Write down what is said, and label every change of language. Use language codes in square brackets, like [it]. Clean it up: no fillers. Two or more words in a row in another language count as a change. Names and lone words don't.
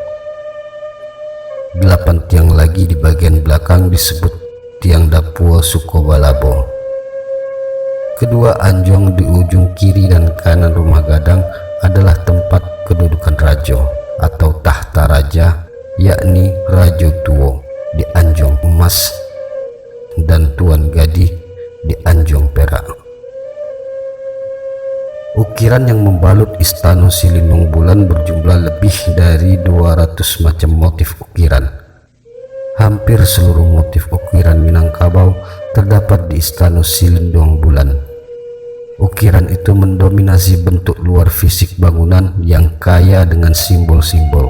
[id] 8 tiang lagi di bagian belakang disebut tiang dapur Sukobalabo. Kedua anjong di ujung kiri dan kanan rumah gadang adalah tempat kedudukan raja atau tahta raja, yakni Rajo Tuo di anjong emas. dan Tuan Gadih di Anjong Perak. Ukiran yang membalut Istana Silindung Bulan berjumlah lebih dari 200 macam motif ukiran. Hampir seluruh motif ukiran Minangkabau terdapat di Istana Silindung Bulan. Ukiran itu mendominasi bentuk luar fisik bangunan yang kaya dengan simbol-simbol.